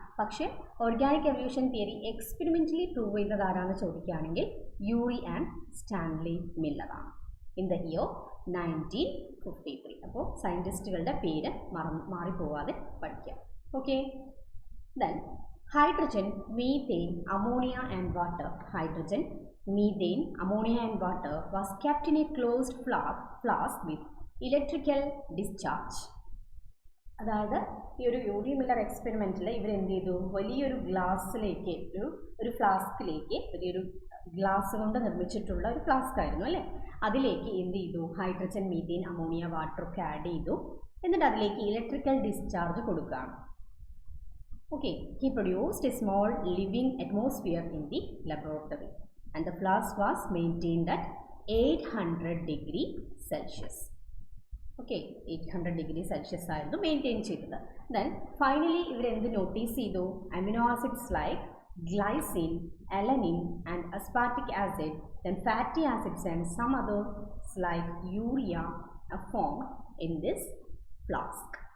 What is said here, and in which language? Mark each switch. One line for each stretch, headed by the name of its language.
Malayalam: പക്ഷേ organic evolution theory experimentally prove ചെയ്തത് ആരാണെന്ന് ചോദിക്കുകയാണെങ്കിൽ Yuri and Stanley മില്ലറാണ്
English: In the year 1953.
Malayalam: അപ്പോൾ സയൻറ്റിസ്റ്റുകളുടെ പേര് മാറിപ്പോവാതെ പഠിക്കുക.
English: Okay, then hydrogen, methane, ammonia and water. Hydrogen, methane, ammonia and water was kept in a closed flask with electrical discharge.
Malayalam: അതായത് ഈ ഒരു Yuri Miller എക്സ്പെരിമെൻറ്റിൽ ഇവരെന്ത് ചെയ്തു? വലിയൊരു ഗ്ലാസ്സിലേക്ക് ഒരു ഫ്ലാസ്കിലേക്ക്, വലിയൊരു ഗ്ലാസ് കൊണ്ട് നിർമ്മിച്ചിട്ടുള്ള ഒരു ഫ്ലാസ്ക് ആയിരുന്നു അല്ലേ, അതിലേക്ക് എന്ത് ചെയ്തു? ഹൈഡ്രജൻ, മീഥെയിൻ, അമോണിയ, വാട്ടർ ഒക്കെ ആഡ് ചെയ്തു. എന്നിട്ട് അതിലേക്ക് ഇലക്ട്രിക്കൽ ഡിസ്ചാർജ് കൊടുക്കുകയാണ്.
English: Okay, he produced a small living atmosphere in the laboratory and the flask was maintained at 800 degree Celsius.
Malayalam: Okay, 800 degree Celsius ആയിരുന്നു മെയിൻറ്റെയിൻ ചെയ്തത്. ദെൻ ഫൈനലി ഇവരെന്ത് notice ചെയ്തു?
English: Amino acids like glycine, alanine and aspartic acid, then fatty acids and some others like urea are formed in this flask.